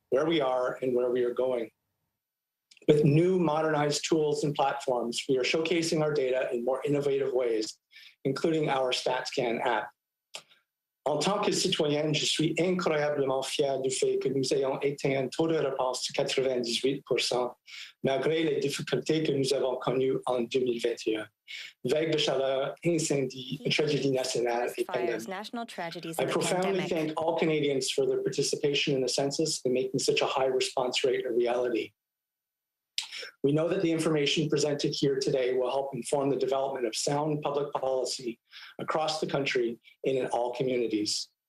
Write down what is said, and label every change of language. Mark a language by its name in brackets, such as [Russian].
[English] where we are and where we are going. With new modernized tools and platforms, we are showcasing our data in more innovative ways, including our StatsCan app. [French] En tant que citoyenne, je suis incroyablement fier du fait que nous ayons atteint un taux de réponse de 98%, malgré les difficultés que nous avons connues en 2021. Vagues de chaleur, incendies, tragédies nationales et pandémies. [English] I profoundly thank all Canadians for their participation in the census and making such a high response rate a reality. We know that the information presented here today will help inform the development of sound public policy across the country and in all communities.